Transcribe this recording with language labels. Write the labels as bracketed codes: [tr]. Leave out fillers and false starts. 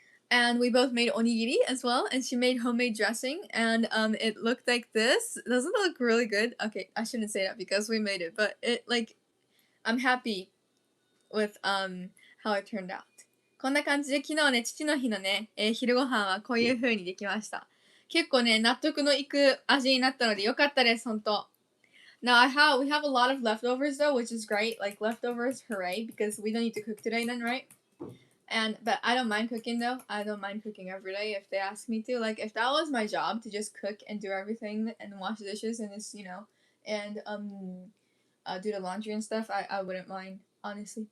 [en] And we both made onigiri as well, and she made homemade dressing, and it looked like this. Doesn't it look really good? Okay, I shouldn't say that because we made it, but I'm happy with how it turned out. [ja] こんな感じで昨日ね、父の日のね、昼ご飯はこういう風にできました。結構ね、納得のいく味になったのでよかったです、ほんと。 [en] Now we have a lot of leftovers though, which is great. Like leftovers, hooray, because we don't need to cook today then, right? But I don't mind cooking though. I don't mind cooking every day if they ask me to. Like if that was my job to just cook and do everything and wash the dishes and just and do the laundry and stuff, I wouldn't mind honestly.